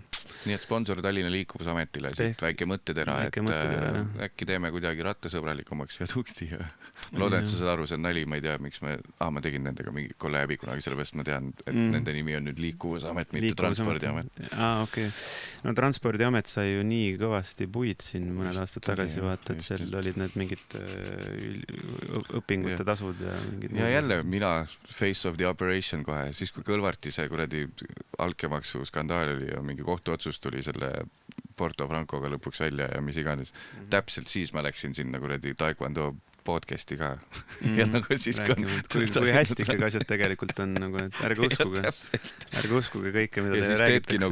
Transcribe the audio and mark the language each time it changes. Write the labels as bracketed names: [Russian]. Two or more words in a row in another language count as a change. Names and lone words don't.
[Estonian] Nii et sponsor Tallinna Liikuvusametile siit väike mõttetera, et äkki teeme kuidagi rattasõbralikumaks viadukti ja loodan, et sa saad aru, see on nali, ma ei tea, miks ma tegin nendega mingi kolleebi kunagi, sellepärast ma tean, et nende nimi on nüüd Liikuvusamet, mitte Transpordiamet. Okei. No Transpordiamet sai ju nii kõvasti puid siin mõned aastad tagasi vaata, et seal olid need mingid õpingute tasud ja mingid... Ja jälle mina [English] face of the operation [Estonian] kohe, siis kui Kõlvarti see kuradi altkäemaksu skandaal oli ja mingi kohtuotsus tuli selle Porto Francoga lõpuks välja ja mis iganes. Täpselt siis ma läksin sinna kuradi Taekwondo podcasti ka. Ja nagu siis kui hästi kõik asjad tegelikult on nagu, et ärge uskuge kõike, mida te räägitakse.